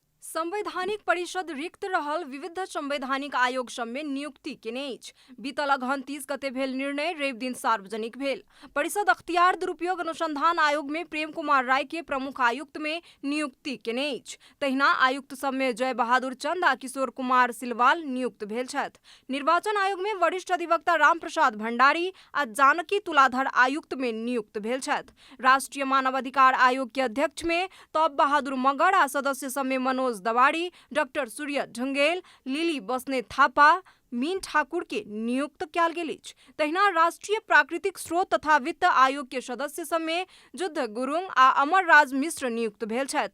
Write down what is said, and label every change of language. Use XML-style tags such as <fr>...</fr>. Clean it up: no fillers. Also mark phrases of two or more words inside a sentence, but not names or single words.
<mai>संवैधानिक परिषद रिक्त रहल विविध संवैधानिक आयोग सब में नियुक्ति केने अछि। बीतल अगहन 30 गते भेल निर्णय रवि दिन सार्वजनिक भेल। परिषद अख्तियार दुरुपयोग अनुसंधान आयोग में प्रेम कुमार राय के प्रमुख आयुक्त में नियुक्ति केने अछि। तहिना आयुक्त सब में जय बहादुर चंद आ किशोर कुमार सिलवाल नियुक्त भेल छथि। निर्वाचन आयोग में वरिष्ठ अधिवक्ता राम प्रसाद भंडारी आ जानकी तुलाधर आयुक्त में नियुक्त भेल छथि। राष्ट्रीय मानव अधिकार आयोग के अध्यक्ष में तब बहादुर मगर आ सदस्य सब में मनोज दवाड़ी, डॉक्टर सूर्य ढुंगेल, लिली बस्ने थापा, मीन ठाकुर के नियुक्त कयल गेल अछि। तहिना राष्ट्रीय प्राकृतिक स्रोत तथा वित्त आयोग के सदस्य सब में युद्ध गुरुङ आ अमर राज मिश्र नियुक्त भेल छथि।</mai>